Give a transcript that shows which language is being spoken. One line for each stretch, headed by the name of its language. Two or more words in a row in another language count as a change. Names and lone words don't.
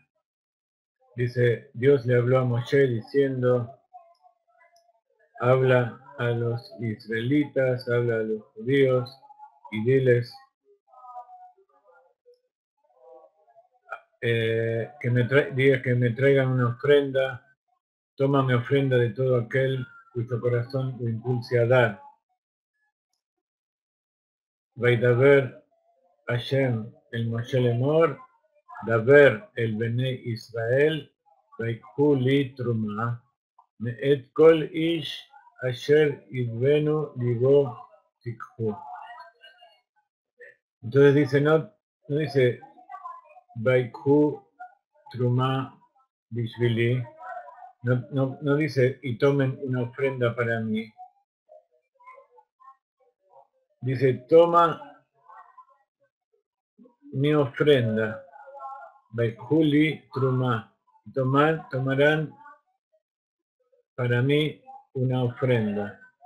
Spanish: Dice, Dios le habló a Moshe diciendo, habla a los israelitas, habla a los judíos y diles diga que me traigan una ofrenda, toma mi ofrenda de todo aquel cuyo corazón lo impulse a dar.
Hebrew: וידבר השם אל משה לאמר, דבר אל בני ישראל, ויקחו לי תרומה, מאת כל איש אשר ידבנו לבו תקחו.
Spanish: Entonces dice, no dice
Hebrew: ויקחו תרומה בשבילי,
Spanish: no dice y tomen una ofrenda para mí. Dice, toma mi ofrenda,
Hebrew: ויקחו לי תרומה,
Spanish: tomarán para mí una ofrenda.